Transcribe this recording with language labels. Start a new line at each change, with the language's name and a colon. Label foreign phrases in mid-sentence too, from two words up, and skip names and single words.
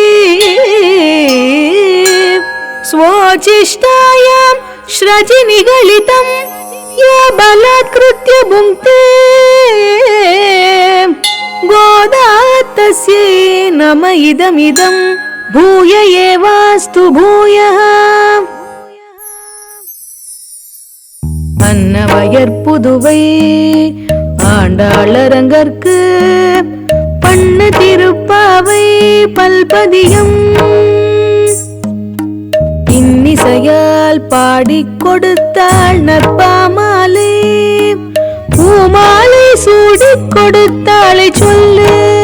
Sanskrit: स्वोचिष्टायां श्रजिनिगलितं या बलात्कृत्य भुङ्क्ते गोदा तस्यै नम इदमिदं भूय एवास्तु भूयः.
Tamil: அன்னவயற்புதுவை ஆண்டாளரங்கற்கு பண்ண திருப்பாவை பல்பதியம் இன்னிசையால் பாடிக் கொடுத்தாள் நற்பாமாலை பூமாலை சூடிக் கொடுத்தாளை சொல்லு